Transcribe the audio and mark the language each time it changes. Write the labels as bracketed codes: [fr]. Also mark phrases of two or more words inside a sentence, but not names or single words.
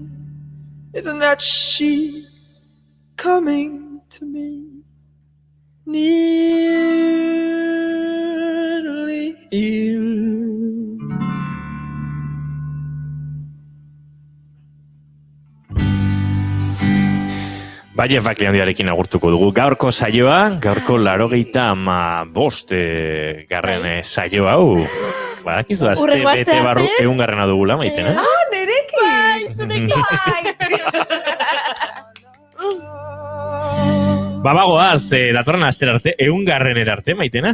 [en] Isn't that she coming to me? Nearly here. [eu] Jeff Buckley handiarekin agurtuko dugu. Gaurko saioa, gaurko 85 garren saio hau. Badakizu, aste bete barru 100 garrena dugula, Maiten, eh? Ah, nerekin! Bai, zurekin! Bagoaz, datorren astera arte, 100 garrenera arte, Maitena?